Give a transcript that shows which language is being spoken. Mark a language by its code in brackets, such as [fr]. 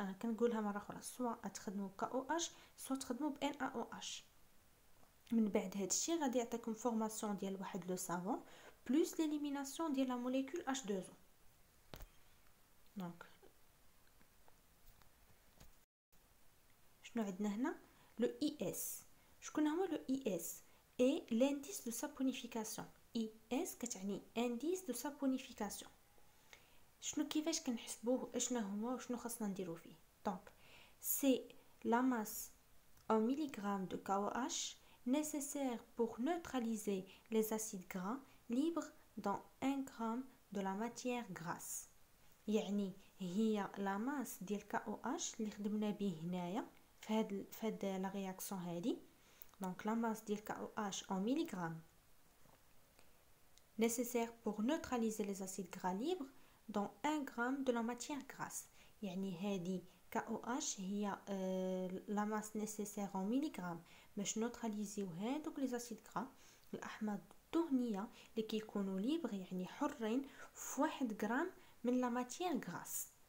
[ar] انا كنقولها مره اخرى سواء تخدموا KOH سواء تخدموا ب NaOH. من بعد هذا الشيء غادي يعطيكم فورماسيون ديال واحد لو سافون بلس ليليميناسيون ديال لا موليكول H2O. دونك شنو عندنا هنا لو ES. شكون هو لو ES؟ اي [fr] l'indice de saponification. [ar] ES كتعني [fr] indice de saponification. [ar] شنو كيفاش كنحسبوه اشنا هو وشنو خاصنا نديرو فيه. [fr] دونك سي لا ماس en milligrammes de KOH nécessaire pour neutraliser les acides gras libres dans 1 gramme de la matière grasse. [ar] يعني هي لا ماس ديال KOH اللي خدمنا به هنايا في هاد لا رياكسيون هادي. [fr] دونك لا ماس ديال KOH en milligrammes nécessaire pour neutraliser les acides gras libres dans 1 gramme de la matière grasse. [ar] يعني هذه KOH هي لا ماس [fr] nécessaire en milligrammes [ar] باش نوتراليزيو هادوك لي اسيد غرا الاحماض الدهنيه اللي كيكونوا ليبر يعني حرين في 1 غرام من لا ماتيير غراس.